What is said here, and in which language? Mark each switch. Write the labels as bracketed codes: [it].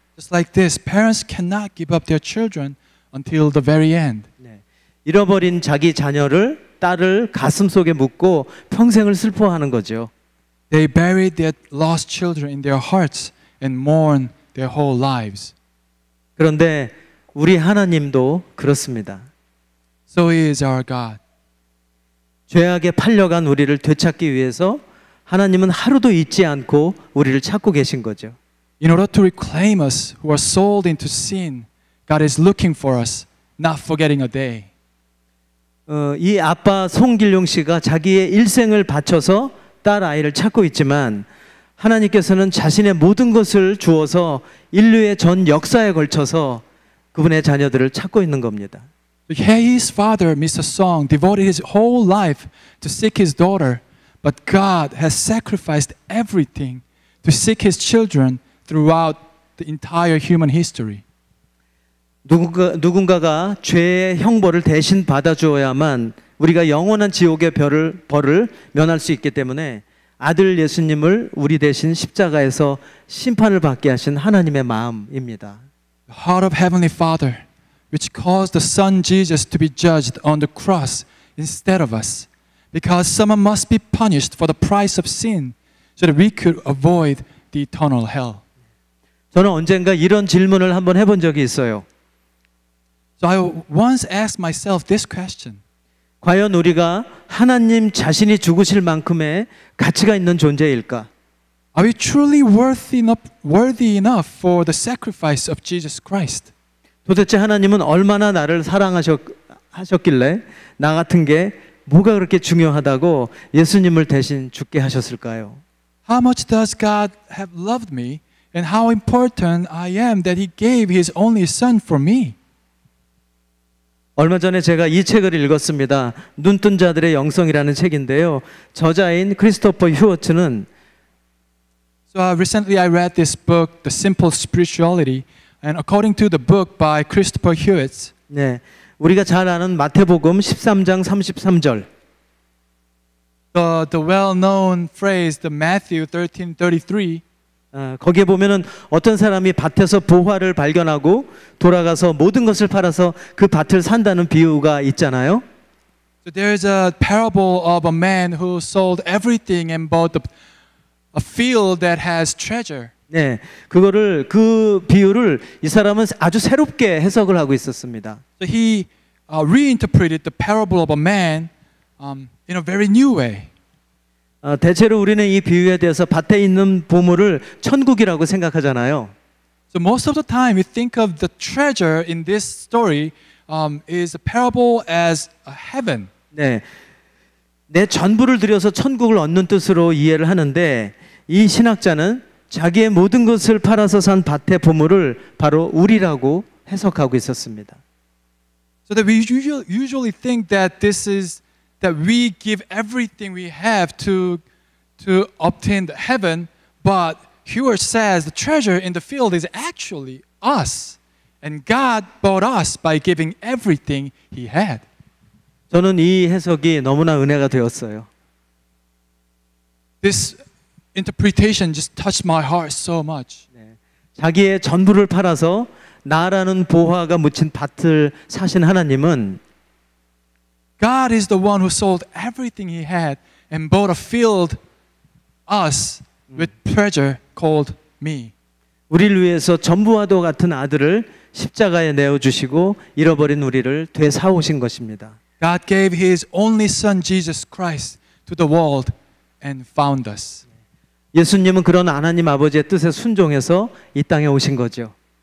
[en] Just like this, parents cannot give up their children until the very end. [ko] 네. 잃어버린 자기 자녀를 딸을 가슴 속에 묻고 평생을 슬퍼하는 거죠. [en] They buried their lost children in their hearts and mourn their whole lives. [ko] 그런데 우리 하나님도 그렇습니다. [en] So is our God. [ko] 죄악에 팔려간 우리를 되찾기 위해서 하나님은 하루도 잊지 않고 우리를 찾고 계신 거죠. [en] In order to reclaim us who are sold into sin, God is looking for us, not forgetting a day. [ko] 이 아빠 송길용 씨가 자기의 일생을 바쳐서 딸 아이를 찾고 있지만 하나님께서는 자신의 모든 것을 주어서 인류의 전 역사에 걸쳐서 그분의 자녀들을 찾고 있는 겁니다. [en] His father, Mr. Song, devoted his whole life to seek his daughter, but God has sacrificed everything to seek his children throughout the entire human history. [ko] 누군가가 죄의 형벌을 대신 받아주어야만 우리가 영원한 지옥의 벌을 면할 수 있기 때문에 아들 예수님을 우리 대신 십자가에서 심판을 받게 하신 하나님의 마음입니다. [en] The heart of Heavenly Father, which caused the Son Jesus to be judged on the cross instead of us, because someone must be punished for the price of sin, so that we could avoid the eternal hell. [ko] 저는 언젠가 이런 질문을 한번 해본 적이 있어요. [en] So I once asked myself this question. [ko] 과연 우리가 하나님 자신이 죽으실 만큼의 가치가 있는 존재일까? [en] Are we truly worthy enough for the sacrifice of Jesus Christ? [ko] 도대체 하나님은 얼마나 나를 사랑하셨길래 나 같은 게 뭐가 그렇게 중요하다고 예수님을 대신 죽게 하셨을까요? [en] How much does God have loved me, and how important I am that He gave His only Son for me? [ko] 얼마 전에 제가 이 책을 읽었습니다. 눈뜬 자들의 영성이라는 책인데요. 저자인 크리스토퍼 휴어츠는 [en] So recently I read this book, The Simple Spirituality, and according to the book by Christopher Hewitt, [ko] 네, 우리가 잘 아는 마태복음 13장 33절. [en] the well-known phrase, the Matthew 13:33. [ko] 거기에 보면은 어떤 사람이 밭에서 보화를 발견하고 돌아가서 모든 것을 팔아서 그 밭을 산다는 비유가 있잖아요. [en] So there is a parable of a man who sold everything and bought a field that has treasure. [ko] 네, 그 비유를 이 사람은 아주 새롭게 해석을 하고 있었습니다. [en] So he reinterpreted the parable of a man in a very new way. [ko] 대체로 우리는 이 비유에 대해서 밭에 있는 보물을 천국이라고 생각하잖아요. [en] So most of the time we think of the treasure in this story is a parable as a heaven. [ko] 네, 내 전부를 들여서 천국을 얻는 뜻으로 이해를 하는데 이 신학자는 자기의 모든 것을 팔아서 산 밭의 보물을 바로 우리라고 해석하고 있었습니다. [en] So that we usually think that this is that we give everything we have to obtain the heaven, but Hewitt says the treasure in the field is actually us, and God bought us by giving everything He had. [ko] 저는 이 해석이 너무나 은혜가 되었어요. [en] This interpretation just touched my heart so much. [ko] 네, 자기의 전부를 팔아서 나라는 보화가 묻힌 밭을 사신 하나님은 [en] God is the one who sold everything he had and bought a field us with treasure called me. [ko] 우리를 위해서 전부와도 같은 아들을 십자가에 내어주시고 잃어버린 우리를 되사오신 것입니다. [en] God gave his only son Jesus Christ to the world and found us. [ko] 예수님은 그런 하나님 아버지의 뜻에 순종해서 이 땅에 오신 거죠.